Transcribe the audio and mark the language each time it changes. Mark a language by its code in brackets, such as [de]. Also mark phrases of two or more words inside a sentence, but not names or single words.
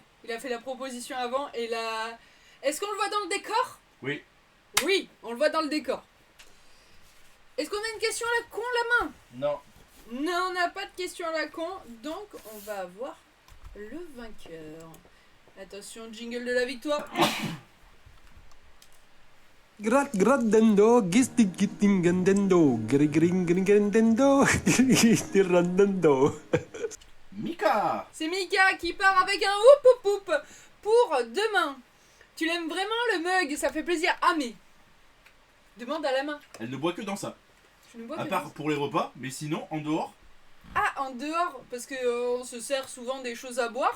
[fr] Il a fait la proposition avant et la... Est-ce qu'on le voit dans le décor? Oui. Oui, on le voit dans le décor. Est-ce qu'on a une question à la con, la main? Non. Non, on n'a pas de question à la con, donc on va avoir le vainqueur. Attention, jingle de la victoire. Grat grat dendo, gistig gitting gandendo, gring gring gandendo, tirandendo. Mika. C'est Mika qui part avec un oup oup oup pour demain. Tu l'aimes vraiment le mug, ça fait plaisir. Ah mais demande à la main. Elle ne boit que dans ça. Je ne bois À que part dans- pour les repas, mais sinon, en dehors... Ah en dehors parce que on se sert souvent des choses à boire.